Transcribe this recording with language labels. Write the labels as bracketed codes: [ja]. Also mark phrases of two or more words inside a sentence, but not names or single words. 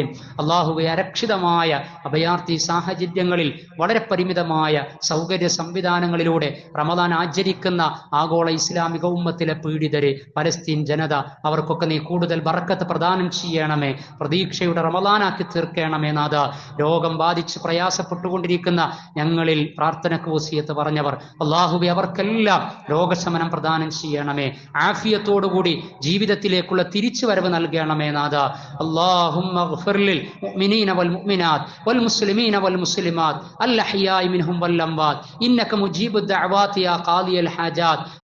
[ml] അള്ളാഹുവെ, അരക്ഷിതമായ അഭയാർത്ഥി സാഹചര്യങ്ങളിൽ വളരെ പരിമിതമായ സൗകര്യ സംവിധാനങ്ങളിലൂടെ റമദാൻ ആചരിക്കുന്ന ആഗോള ഇസ്ലാമിക ഉമ്മത്തിലെ പീഡിതരെ, പലസ്തീൻ ജനത, അവർക്കൊക്കെ നീ കൂടുതൽ ബറക്കത്ത് പ്രദാനം ചെയ്യണമേ. പ്രതീക്ഷയുടെ റമദാനാക്കി തീർക്കണമേ നാഥ. രോഗം ബാധിച്ച് പ്രയാസപ്പെട്ടുകൊണ്ടിരിക്കുന്ന ഞങ്ങളിൽ പ്രാർത്ഥനക്ക് വസിയത്ത് പറഞ്ഞവർ, അള്ളാഹുവെ, അവർക്കെല്ലാം രോഗശമനം പ്രദാനം ചെയ്യണമേ. ആഫിയത്തോടുകൂടി ജീവിതത്തിലേക്കുള്ള തിരിച്ചുവരവ് നൽകണമേ നാഥ. [ar] اللهم اغفر للمؤمنين والمؤمنات والمسلمين والمسلمات الأحياء منهم والأموات إنك مجيب الدعوات يا قاضي الحاجات